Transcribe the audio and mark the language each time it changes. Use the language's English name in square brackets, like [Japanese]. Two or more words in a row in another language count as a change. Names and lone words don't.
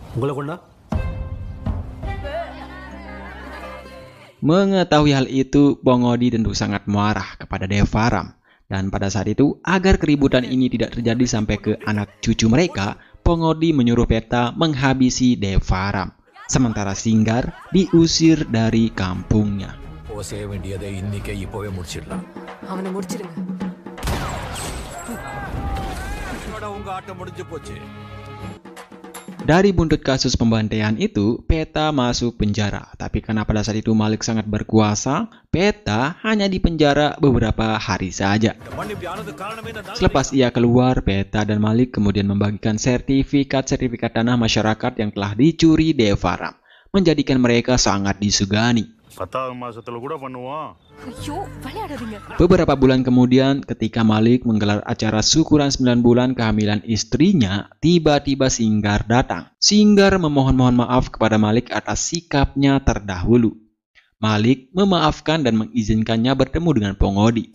[Indonesian] Mengetahui hal itu, Pongodi tentu sangat marah kepada Devaram. Dan pada saat itu, agar keributan ini tidak terjadi sampai ke anak cucu mereka, Pongodi menyuruh Peta menghabisi Devaram, sementara Singgar diusir dari kampungnya. [Tamil] செய்ய வேண்டியதை இன்னைக்கே இப்பவே முடிச்சிடலாம். அவனை முடிச்சிடுங்க. உங்க ஆட்டம் முடிஞ்சு போச்சு. [Indonesian] Dari buntut kasus pembantaian itu, Peta masuk penjara. Tapi karena pada saat itu Malik sangat berkuasa, Peta hanya dipenjara beberapa hari saja. Selepas ia keluar, Peta dan Malik kemudian membagikan sertifikat-sertifikat tanah masyarakat yang telah dicuri Devaram, menjadikan mereka sangat disegani. [Tamil] ஐயோ, விளையாடாதீங்க. [Indonesian] Beberapa bulan kemudian, ketika Malik menggelar acara syukuran 9 bulan kehamilan istrinya, tiba-tiba Singgar datang. Singgar memohon maaf kepada Malik atas sikapnya terdahulu. Malik memaafkan dan mengizinkannya bertemu dengan Pongodi.